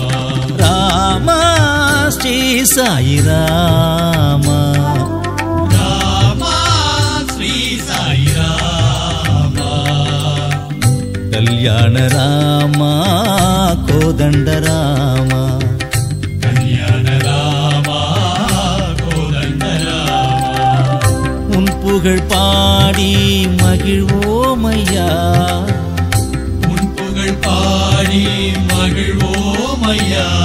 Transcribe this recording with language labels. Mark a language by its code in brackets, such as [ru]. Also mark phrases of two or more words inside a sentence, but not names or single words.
[te] రామ శ్రీ సాయి రామ రామ శ్రీ సాయి రామ కళ్యాణ రామ కోదండ రామ [ta] கல்யாண ராமா கோதண்ட ராமா உன் புகழ் பாடி மகிழ்வோமையா உன் புகழ் பாடி மகிழ்வோமையா